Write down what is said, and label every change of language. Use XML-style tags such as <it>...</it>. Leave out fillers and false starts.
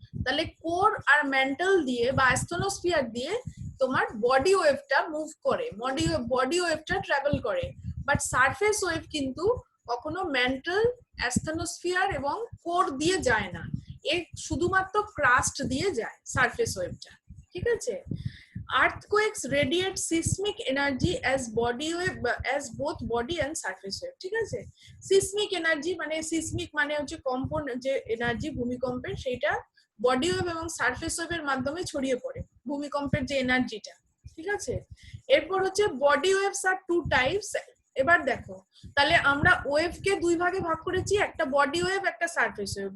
<bn>তাহলে কোর আর ম্যান্টল দিয়ে বা অ্যাসথেনোস্ফিয়ার দিয়ে তোমার বডি ওয়েভটা মুভ করে, বডি ওয়েভটা ট্রাভেল করে। বাট সারফেস ওয়েভ কিন্তু কখনো ম্যান্টল, অ্যাসথেনোস্ফিয়ার এবং কোর দিয়ে যায় না, এ শুধুমাত্র ক্রাস্ট দিয়ে যায় সারফেস ওয়েভটা। ঠিক আছে,</bn> <en>earthquakes radiate seismic energy as both body and surface wave.</en> <bn>ঠিক আছে, সিসমিক এনার্জি মানে সিসমিক মানে হচ্ছে কম্পন যে এনার্জি ভূমিকম্পের, সেটা বডি ওয়েভ এবং সারফেস ওয়েভের মাধ্যমে ছড়িয়ে পড়ে ভূমিকম্পের যে এনার্জিটা। ঠিক আছে, এরপর হচ্ছে বডি ওয়েভস আর টু টাইপস। এবার দেখো, তাহলে আমরা ওয়েভকে দুই ভাগে ভাগ করেছি, একটা বডি ওয়েভ, একটা সারফেস ওয়েভ।</bn>